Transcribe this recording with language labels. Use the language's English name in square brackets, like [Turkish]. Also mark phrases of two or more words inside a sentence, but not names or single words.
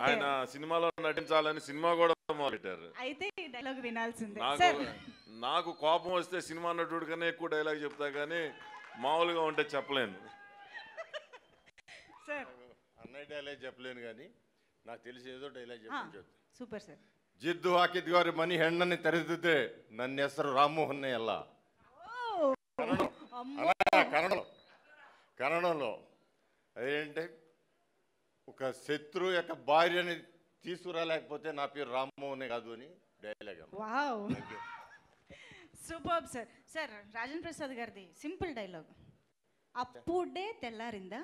[Telugu] ఆయన సినిమాలో నటించాలని సినిమా కూడా మొదలెట్టారు. అయితే ఈ డైలాగ్ వినాల్సిందే. నాకు కోపం వస్తే సినిమా నటుడు కన్నా ఎక్కువ డైలాగ్ చెప్తా, కానీ మామూలుగా ఉంటే చెప్పలేను సార్. అన్నయ్య డైలాగ్ చెప్పలేను, కానీ నాకు తెలిసి ఏదో డైలాగ్ చెప్పి. [English] super sir. [Kannada] ಜಿದ್ದು ಹಾಕಿದ್ವಾರೆ ಮನಿ ಹೆಣ್ಣನ್ನು ತೆರೆದಿದ್ದೆ ನನ್ನ ಹೆಸರು ರಾಮಮೋಹನ್ನೇ ಅಲ್ಲ. [Telugu] కన్నడంలో అదేంటే ఒక శత్రువు యొక్క భార్యని తీసుకురాలేకపోతే నా పేరు రామ్మోహనే కాదు అని డైలాగ్. [English] wow, super sir. [Telugu] సార్ రాజేంద్ర ప్రసాద్ గారిది [English] simple dialogue, [Telugu] అప్పుడే తెల్లారిందా.